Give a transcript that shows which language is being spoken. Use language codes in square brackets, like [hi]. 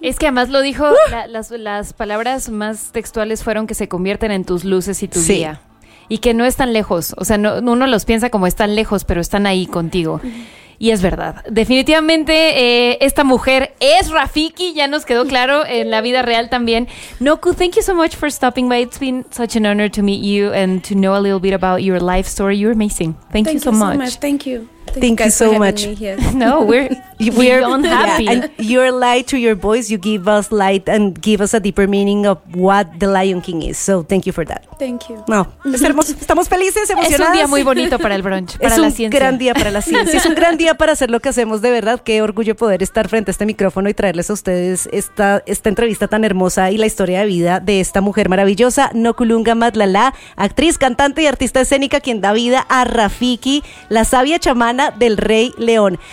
[es] Es que además lo dijo, las palabras más textuales fueron que se convierten en tus luces y tu guía. Sí. Y que no están lejos, o sea, no, uno los piensa como están lejos, pero están ahí contigo. Y es verdad, definitivamente esta mujer es Rafiki, ya nos quedó claro en la vida real también. [en] Noku, thank you so much for stopping by. It's been such an honor to meet you and to know a little bit about your life story. You're amazing. Thank you so much. Thank you so much. Thank you. Thank you so much. No, we're beyond happy. Yeah, and your light to your voice, you give us light and give us a deeper meaning of what the Lion King is. So thank you for that. Thank you. [es] No, estamos felices, emocionadas. Es un día muy bonito para el brunch, para la ciencia. Es un gran día para la ciencia. Es un gran día para hacer lo que hacemos, de verdad. Qué orgullo poder estar frente a este micrófono y traerles a ustedes esta entrevista tan hermosa y la historia de vida de esta mujer maravillosa, Nokulunga Matlalá, actriz, cantante y artista escénica, quien da vida a Rafiki, la sabia chamana del Rey León.